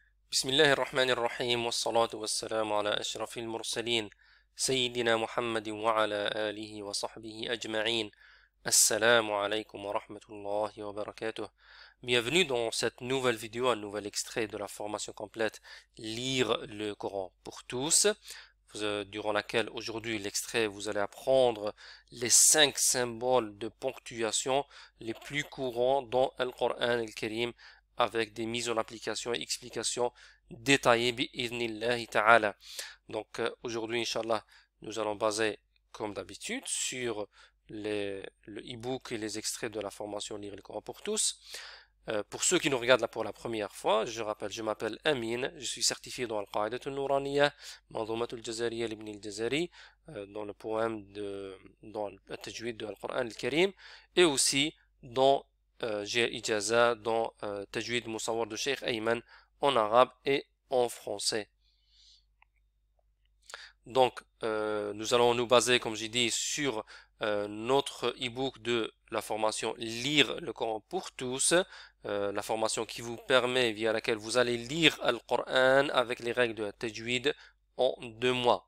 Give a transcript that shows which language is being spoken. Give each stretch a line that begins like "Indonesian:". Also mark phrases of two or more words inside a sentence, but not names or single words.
Arabic: بسم الله الرحمن الرحيم والصلاة والسلام على أشرف المرسلين سيدنا محمد وعلى آله وصحبه أجمعين. السلام عليكم ورحمة الله وبركاته.
French: Bienvenue dans cette nouvelle vidéo, un nouvel extrait de la formation complète Lire le Coran pour tous, durant laquelle aujourd'hui l'extrait vous allez apprendre les 5 symboles de ponctuation les plus courants dans le Coran al-Karim avec des mises en application et explications détaillées
Arabic: بإذن الله تعالى.
French: Donc aujourd'hui, Inch'Allah, nous allons baser comme d'habitude sur le e-book et les extraits de la formation Lire le Coran pour tous. Pour ceux qui nous regardent là pour la première fois, je rappelle, je m'appelle Amin, je suis certifié dans Al-Qa'idat al-Nuraniyya, Manzumat al-Jazariya l'Ibn al-Jazari, dans le poème dans le tajwid de
Arabic: القرآن الكريم,
French: et aussi dans j'ai ijaza dans tajwid Musawwar de Sheikh Ayman en arabe et en français. Donc, nous allons nous baser, comme j'ai dit, sur notre e-book de la formation Lire le Coran pour tous, la formation qui vous permet, via laquelle vous allez lire le Coran avec les règles de la tajwid en 2 mois.